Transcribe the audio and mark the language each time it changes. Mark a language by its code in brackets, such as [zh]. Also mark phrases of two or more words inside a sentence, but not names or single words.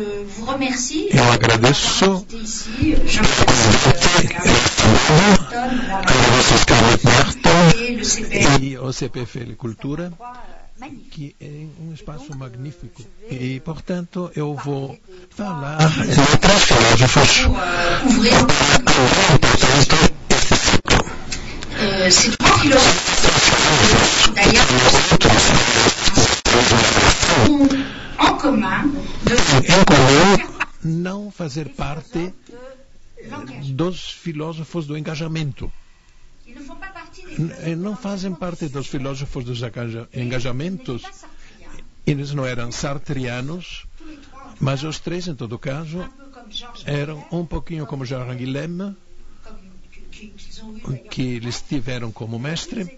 [pt] Eu agradeço agradeço Scarlett Martin e o CPFL Cultura, que é um espaço magnífico. E, portanto, eu vou falar de três filósofos. [fr] Ces trois philosophes, d'ailleurs, ont en commun de [pt] não fazer parte dos filósofos do engajamento. Não fazem parte dos filósofos dos engajamentos. Eles não eram sartrianos, mas os três, em todo caso, eram um pouquinho como Jean Guilhem, que eles tiveram como mestre.